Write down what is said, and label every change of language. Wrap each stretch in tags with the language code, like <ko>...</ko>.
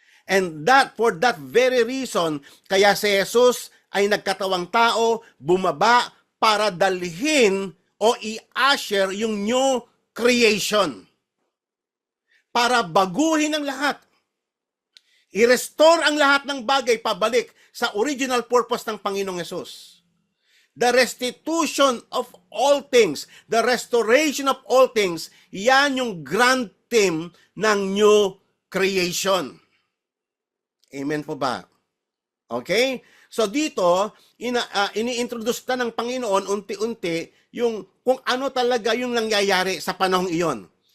<en>And for that very reason,</en> <tl>kaya si Jesus ay nagkatawang tao, bumaba para dalhin o i-usher yung new creation. Para baguhin ang lahat. I-restore ang lahat ng bagay pabalik sa original purpose ng Panginoong Yesus.</tl> <en>The restitution of all things, the restoration of all things,</en> <tl>yan yung grand theme ng</tl> <en>new creation.</en> <tl>Amen po ba? Okay? So dito, ini-introduce na ng Panginoon unti-unti yung kung ano talaga yung nangyayari sa panahong iyon.</tl>